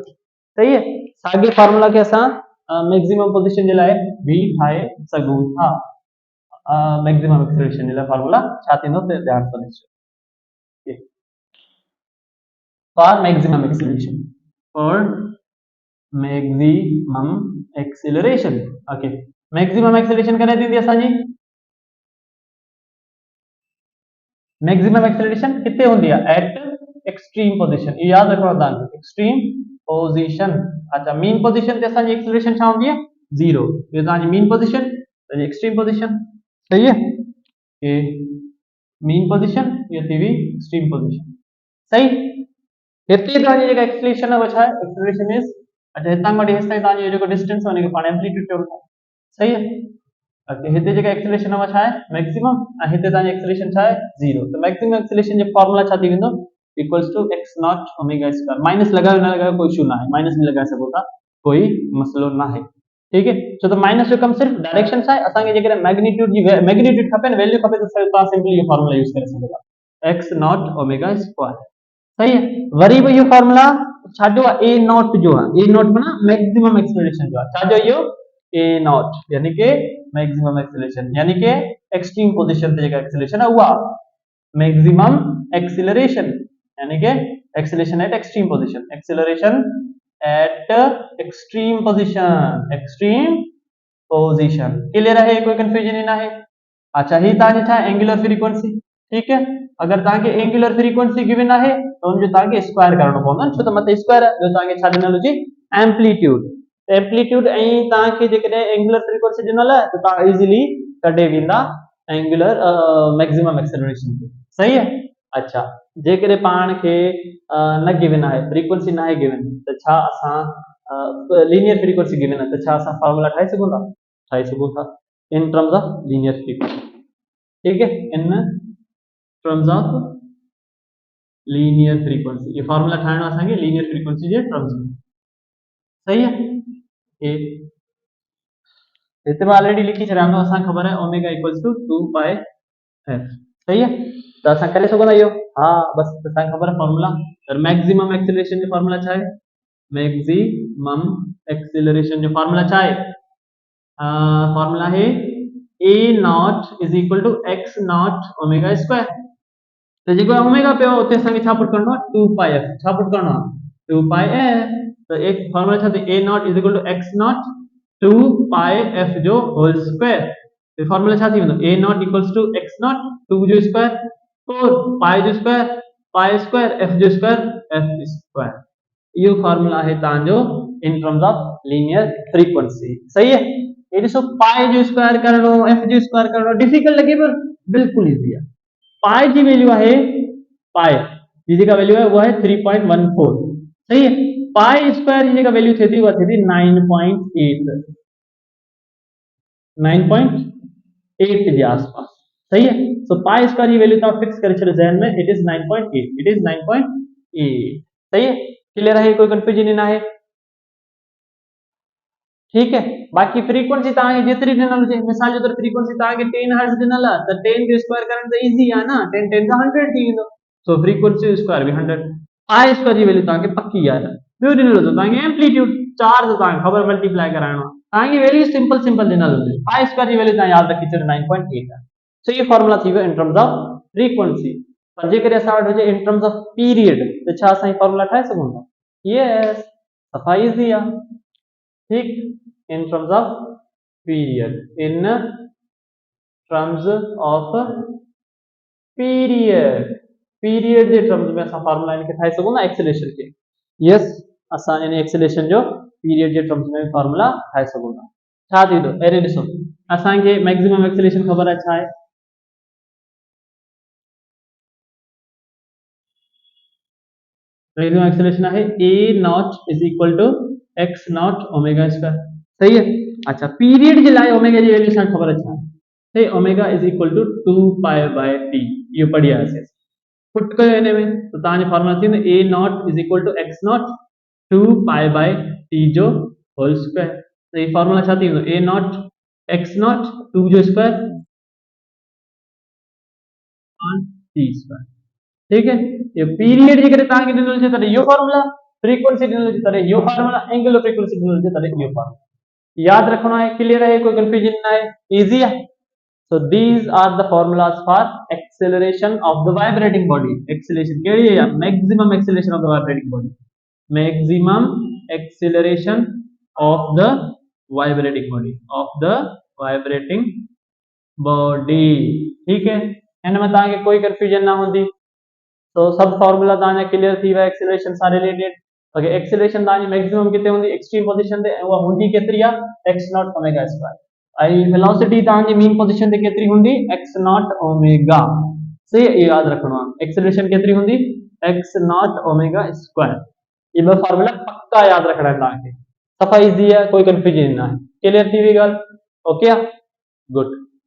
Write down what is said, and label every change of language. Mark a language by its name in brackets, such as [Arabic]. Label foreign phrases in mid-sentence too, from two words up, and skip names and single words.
[Sindhi] सही है, साॻे फार्मूला के असां [English] maximum position [Sindhi] जे लाइ भी ठाहे सघूं था। [English] maximum acceleration [Sindhi] जे लाइ फार्मूला छा थींदो त ध्यान सां ॾिसो, [English] for maximum acceleration, for maximum acceleration, okay, maximum acceleration [Sindhi] कॾहिं थींदी असांजी, [English] maximum acceleration [Sindhi] किथे होंदी है, [English] at extreme position, [Sindhi] ये याद रखो तव्हांखे, [English] extreme position. [Sindhi] अच्छा, [English] mean position [Sindhi] ते असांजी एक्सेलरेशन छा होंदी है, 0, ये तव्हांजी [English] mean position, [Sindhi] तो [English] extreme position. [Sindhi] सही है, ये [English] mean position, [Sindhi] ये थी हुई [English] extreme position. [Sindhi] सही, हिते तव्हांजी जेका एक्सेलरेशन है वो छा है, [English] acceleration is, [Sindhi] अच्छा हितां खां वठी हेसि ताईं तव्हांजो जेको डिस्टेंस आहे उनखे पाण एम्पलीट्यूड चऊं था। सही है, ओके, हिते जेका एक्सेलरेशन आहे छा आहे मैक्सिमम, ऐं हिते तव्हांजी एक्सेलरेशन छा आहे 0, तो [English] maximum acceleration [Sindhi] जो फार्मूला छा थी वेंदो, [English] equals to x naught omega square, [Sindhi] माइनस लगायो न लगायो कोई इशू ना है, माइनस भी लगा सको था, कोई मसलो ना है। ठीक है, छो तो माइनस जो कम सिर्फ डायरेक्शन छा आहे, असांखे जेकॾहिं मैग्नीट्यूड जी मैग्नीट्यूड खपे न, वैल्यू खपे, तो तव्हां सिंपली ये फार्मूला यूज करे सघो था, [English] x naught omega square. [Sindhi] सही है, वरी भी ये फार्मूला छा जो आहे, [English] a naught [Sindhi] जो आहे, [English] a naught [Sindhi] माना [English] maximum acceleration [Sindhi] जो आहे, छा जो इहो [English] a naught, [Sindhi] यानी कि [English] maximum acceleration, [Sindhi] यानी कि [English] extreme position [Sindhi] पे जेका एक्सेलरेशन है उहा [English] maximum acceleration, [Sindhi] यानी कि [English] acceleration at extreme position, acceleration at extreme position, extreme position. [Sindhi] क्लियर है, कोई कंफ्यूजन ही ना है। अच्छा, ही तव्हांजी छा [English] angular frequency. [Sindhi] ठीक है, अगर तव्हांखे [English] angular frequency given [Sindhi] आहे त उनजो तव्हांखे स्क्वायर करणो पवंदो, छो त मथे स्क्वायर आहे, ॿियो तव्हांखे छा ॾिनल हुजे, [English] amplitude, amplitude [Sindhi] ऐं तव्हांखे जेकॾहिं [English] angular frequency [Sindhi] ॾिनल आहे त तव्हां इजीली कढे वेंदा [English] angular maximum acceleration. [Sindhi] सही है, अच्छा जेकॾहिं पाण खे न गिवन आहे, फ्रीक्वेंसी न आहे गिवन, त छा असां [English] linear frequency given [Sindhi] आहे, त छा असां फॉर्मूला ठाहे सघूं था? ठाहे सघूं था [English] in terms of linear frequency. [Sindhi] ठीक है, [English] in terms of linear frequency [Sindhi] ये फॉर्मूला ठाहिणो आहे असांखे [English] linear frequency [Sindhi] जे टर्म्स में। सही है, ये हिते मां ऑलरेडी लिखी छॾियां थो, असांखे ख़बर आहे [English] omega equals to 2 pi f. [Sindhi] सही है, तो असां करे सघंदा आहियूं। हाँ बस असांखे ख़बर आहे फॉर्मूला। और [English] maximum acceleration [Sindhi] जो फॉर्मूला छा आहे? [English] maximum acceleration [Sindhi] जो फॉर्मूला छा आहे? [English] फॉर्मूला है a naught is equal to x naught omega square. [Sindhi] तो जेको ओमेगा पे उते असांखे छा पुट करणो आहे? 2 पाई f। छा पुट करणो आहे? 2 पाई f। तो एक फॉर्मूला छा थी? [English] a naught is equal to x naught 2 pi f जो whole square. [Sindhi] तो फॉर्मूला छा थी वेंदो? [English] a naught equals to x naught 2 जो स्क्वायर 4 पाई जो स्क्वायर f जो स्क्वायर f स्क्वायर। [Sindhi] यो फॉर्मूला है तांजो [English] in terms of linear frequency. [Sindhi] सही है, ये ॾिसो पाई जो स्क्वायर करणो, f जो स्क्वायर करणो डिफिकल्ट लगे पर बिल्कुल इजी है। [Hindi] पाई की वैल्यू है [Sindhi] पाई जी जेका वैल्यू है वो है 3.14। सही है, [English] pi square [Sindhi] जी जेका वैल्यू थी वो थी 9.8 के आसपास। सही है, सो [English] pi square [Sindhi] की वैल्यू तव्हां फिक्स करे छॾियो ज़हन में, [English] it is 9.8, it is 9.8. [Sindhi] सही है, क्लियर है, कोई कंफ्यूजन ना है? ठीक है, बाकी फ्रीक्वेंसी तव्हांखे जेतिरी ॾिनल हुजे, मिसाल जे तौर फ्रीक्वेंसी तव्हांखे 10 हर्ट्ज ॾिनल आहे त 10 जो स्क्वायर करण त इजी आहे न, 10 10 का 100 थी वेंदो। सो [English] frequency square [Sindhi] भी 100। [English] pi square [Sindhi] जी वैल्यू तव्हांखे पक्की आहे। ॿियो ॾिनल हुजे तव्हांखे [English] amplitude charge, [Sindhi] तव्हांखे ख़बर मल्टीप्लाई कराइणो आहे, तव्हांजी वैल्यू [English] simple simple [Sindhi] ॾिनल हुजे, [English] pi square [Sindhi] जी वैल्यू तव्हां यादि रखी छॾियो 9.8 आहे। सो ये फॉर्मूला थी वियो [English] in terms of frequency. [Sindhi] पर जेकॾहिं असां वटि हुजे [English] in terms of period, [Sindhi] त छा असां फॉर्मूला ठाहे सघूं था? यस, सफ़ा इजी आहे। ठीक, [English] in terms of period, in terms of period, period [Sindhi] जे टर्म्स में असां फार्मूला इनके ठाहे सघूं ना एक्सेलरेशन के। यस, असां इन एक्सेलरेशन जो पीरियड जे टर्म्स में फार्मूला ठाहे सघूं था। छा थींदो? अरे ॾिसो, असांखे [English] maximum acceleration [Sindhi] ख़बर आहे छा आहे? [English] maximum acceleration है a naught is equal to x naught omega square. [Sindhi] सही है, अच्छा पीरियड जे लाइ ओमेगा जी वैल्यू असांखे ख़बर आहे छा? [English] omega is equal to 2 pi by T. [Sindhi] ये पढ़ी आहे पुट कयो इन में, तो तव्हांजो फॉर्मूला थींदो [English] a naught is equal to x naught 2 pi by T [Sindhi] जो [English] whole square. [Sindhi] तो ये फॉर्मूला छा थी वेंदो? [English] a naught x naught 2 जो square on T square. [Sindhi] ठीक है, ये पीरियड जे करे तव्हांखे ॾिनल हुजे तॾहिं इहो फॉर्मूला, फ्रीक्वेंसी ॾिनल हुजे तॾहिं इहो फॉर्मूला, [English] angle of frequency [Sindhi] ॾिनल हुजे तॾहिं इहो फॉर्मूला। [Hindi] याद रखना है, [Sindhi] क्लियर है, कोई कंफ्यूजन ना है, इजी है। [English] So these are the formulas for acceleration of the vibrating body। [Sindhi] Acceleration केड़ी है? [English] Maximum acceleration of the vibrating body। Maximum acceleration of the vibrating body, of the vibrating body। [Sindhi] ठीक है, इनमें तव्हांखे कोई कंफ्यूजन ना होंदी। तो सब फॉर्मूला तव्हांजा क्लियर थी विया एक्सेलरेशन सां रिलेटेड। ओके, एक्सेलरेशन तव्हांजी मैक्सिमम किथे हूंदी? [English] extreme position [Sindhi] ते, उहा हूंदी केतिरी आहे? [English] x naught omega square. [Sindhi] ऐं वेलोसिटी तव्हांजी [English] mean position [Sindhi] ते केतिरी हूंदी? [English] x naught omega. [Sindhi] सही, ये याद रखणो आहे। एक्सेलरेशन केतिरी हूंदी? [English] x naught omega square. [Sindhi] ये ॿ फॉर्मूला पक्का याद रखणा आहिनि तव्हांखे। सफ़ा इजी आहे, कोई कंफ्यूजन न आहे। क्लियर थी वई ॻाल्हि? ओके, गुड।